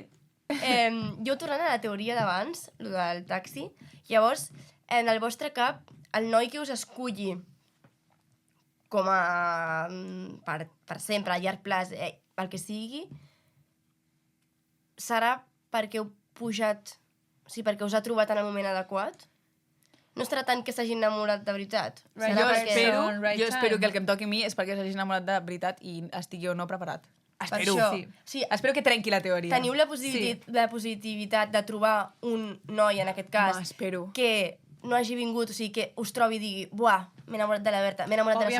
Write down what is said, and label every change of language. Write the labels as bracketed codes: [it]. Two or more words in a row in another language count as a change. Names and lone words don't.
[ca] Jo tornant a la teoria d'abans, el del taxi, llavors, en el vostre cap, el noi que us esculli com a... per sempre, a llarg plaç, el que sigui, serà perquè heu pujat... O sigui, perquè us ha trobat en el moment adequat? No estarà tant que s'hagi enamorat de veritat? [en] Right [ca] Serà [en] person, right [ca] jo espero [en] time. [ca] que el que em toqui a mi és perquè s'hagi enamorat de veritat i estigui o no preparat. Espero. això. Sí. Sí, Espero que trenqui la teoria. teniu la positivitat de trobar un noi, en aquest cas, Home, espero. que no hagi vingut, o sigui, que us trobi i digui buah, m'he enamorat de la Berta, m'he enamorat de la